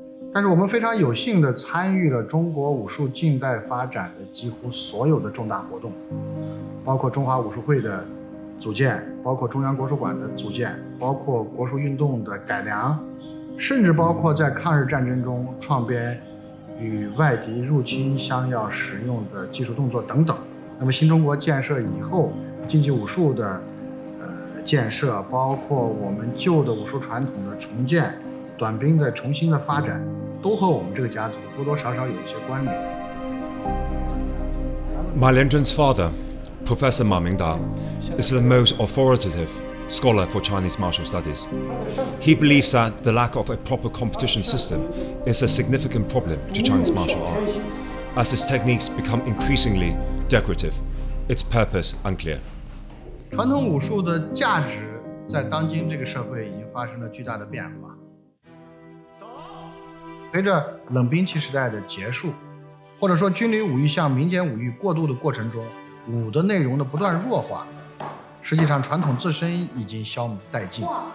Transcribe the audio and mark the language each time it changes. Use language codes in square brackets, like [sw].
[zh] 但是我们非常有幸地参与了中国武术近代发展的几乎所有的重大活动，包括中华武术会的组建，包括中央国术馆的组建，包括国术运动的改良，甚至包括在抗日战争中创编与外敌入侵相要使用的技术动作等等。那么新中国建设以后，竞技武术的建设，包括我们旧的武术传统的重建，短兵的重新的发展，都和我们这个家族多多少少有一些关联。 [en] Ma Lianzhen's father, Professor Ma Mingda, is the most authoritative scholar for Chinese martial studies. He believes that the lack of a proper competition system is a significant problem to Chinese martial arts, as its techniques become increasingly decorative, its purpose unclear. [zh] 传统武术的价值在当今这个社会已经发生了巨大的变化。随着冷兵器时代的结束，或者说军旅武艺向民间武艺过渡的过程中，武的内容的不断弱化，实际上传统自身已经消弭殆尽。